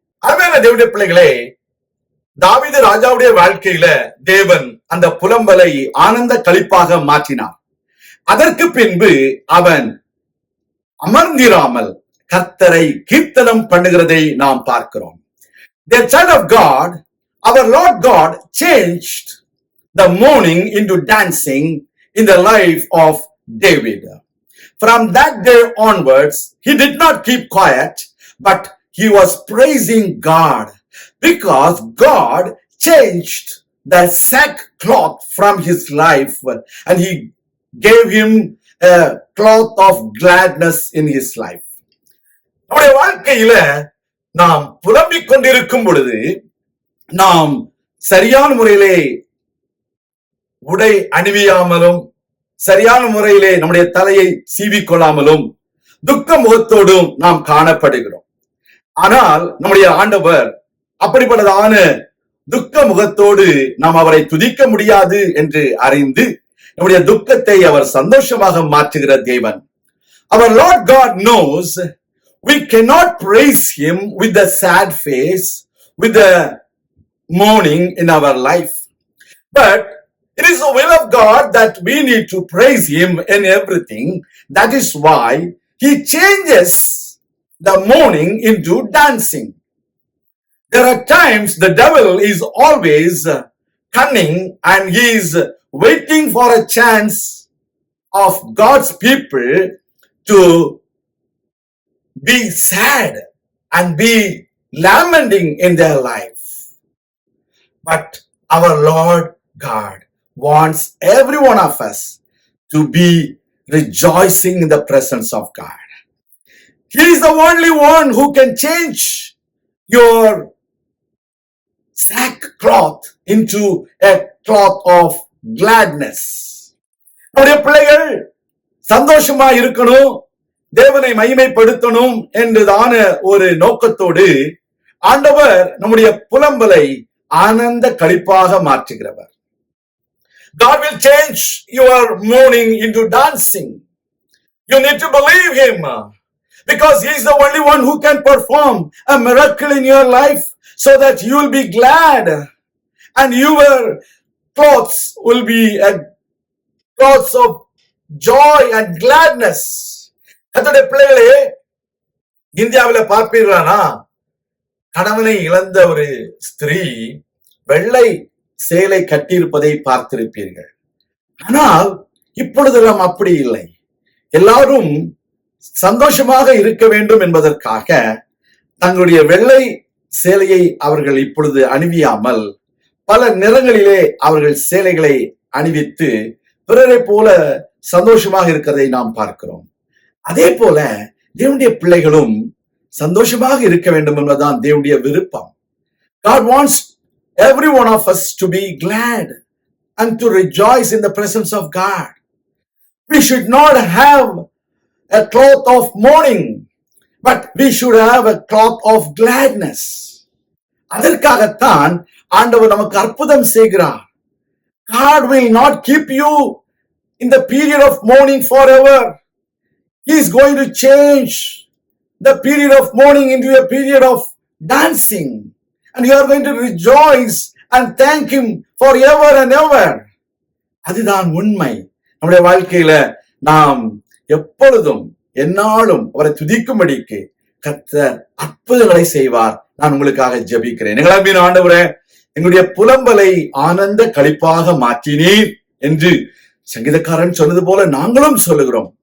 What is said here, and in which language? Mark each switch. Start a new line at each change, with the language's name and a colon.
Tamil: அருமையான தேவனுடைய பிள்ளைகளே, தாவீது ராஜாவுடைய வாழ்க்கையில தேவன் அந்த புலம்பலை ஆனந்த களிப்பாக மாற்றினார். அதற்கு பின்பு அவன் அமர்ந்திராமல் கர்த்தரை கீர்த்தனம் பண்ணுகிறதை நாம் பார்க்கிறோம்.
English: The child of God, our Lord God changed the mourning into dancing in the life of David. From that day onwards, he did not keep quiet, but he was praising God because God changed the sackcloth from his life and he gave him a cloth of gladness in his life.
Tamil: நம்முடைய வாழ்க்கையில நாம் புலம்பிக் கொண்டிருக்கும் பொழுது நாம் சரியான முறையிலே உடை அணிவியாமலும் சரியான முறையிலே நம்முடைய தலையை சீவிக்கொள்ளாமலும் துக்க முகத்தோடும் நாம் காணப்படுகிறோம். ஆனால் நம்முடைய ஆண்டவர் அப்படிப்பட்டதான துக்க முகத்தோடு நாம் அவரை துதிக்க முடியாது என்று அறிந்து நம்முடைய துக்கத்தை அவர் சந்தோஷமாக மாற்றுகிற தேவன்.
English: Our Lord God knows we cannot praise him with the sad face, with the mourning in our life. But it is the will of God that we need to praise him in everything. That is why he changes the mourning into dancing. There are times the devil is always cunning and he is waiting for a chance of God's people to be sad and be lamenting in their life. But our Lord God wants every one of us to be rejoicing in the presence of God. He is the only one who can change your sackcloth into a cloth of gladness.
Tamil: நம்முடைய பிள்ளைகள் சந்தோஷமா இருக்கணும், தேவனை மகிமைப்படுத்தணும் என்றுதான ஒரு நோக்கத்தோடு ஆண்டவர் நம்முடைய புலம்பலை ஆனந்த களிப்பாக மாற்றுகிறவர்.
English: God will change your mourning into dancing. You need to believe him because he is the only one who can perform a miracle in your life so that you will be glad and your clothes will be clothes of joy and gladness.
Tamil: கர்த்தருடைய பிள்ளைகளே, இந்தியாவில் பார்ப்பீர்களானா கணவனை இழந்த ஒரு ஸ்திரீ வெள்ளை சேலை கட்டியிருப்பதை பார்த்திருப்பீர்கள். ஆனால் இப்பொழுதெல்லாம் அப்படி இல்லை. எல்லாரும் சந்தோஷமாக இருக்க வேண்டும் என்பதற்காக தங்களுடைய வெள்ளை சேலையை அவர்கள் இப்பொழுது அணிவியாமல் பல நிறங்களிலே அவர்கள் சேலைகளை அணிவித்து பிறரை போல சந்தோஷமாக இருக்கிறதை நாம் பார்க்கிறோம். அதே போல தேவனுடைய பிள்ளைகளும் சந்தோஷமாக இருக்க வேண்டும் என்பதுதான் தேவனுடைய விருப்பம்.
English: God wants every one of us to be glad and to rejoice in the presence of God. We should not have a cloth of mourning, but we should have a cloth of gladness.
Tamil: அதற்காகத்தான் ஆண்டவர் நமக்கு அற்புதம் செய்கிறார்.
English: God will not keep you in the period of mourning forever. He is going to change the period of mourning into a period of dancing. And you are going to rejoice and thank him forever and ever.
Tamil: அதுதான் உண்மை. நம்முடைய வாழ்க்கையில நாம் எப்பொழுதும் எந்நாளும் அவரை துதிக்கும்படிக்கு கர்த்தர் அற்புதங்களை செய்வார். நான் உங்களுக்காக ஜெபிக்கிறேன். எங்கள் ஆண்டவரே, எங்களுடைய புலம்பலை ஆனந்த களிப்பாக மாற்றினீர் என்று சங்கீதக்காரன் சொன்னது போல நாங்களும் சொல்லுகிறோம்.